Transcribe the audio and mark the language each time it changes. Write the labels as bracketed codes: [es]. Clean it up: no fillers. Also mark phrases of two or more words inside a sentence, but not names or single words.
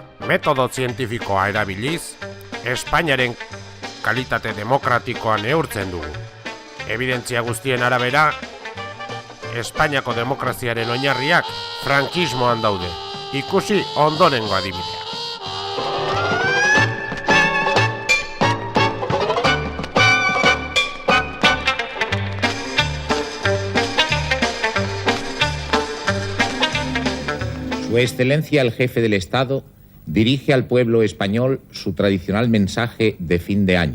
[eu] Metodo zientifikoa erabiliz, Espainiaren kalitate demokratikoa neurtzen dugu. Evidentzia guztien arabera, Espainiako demokraziaren oinarriak frankismoan daude. Ikusi ondonengo adibidea. [es] Su Excelencia el Jefe del Estado dirige al pueblo español su tradicional mensaje de fin de año.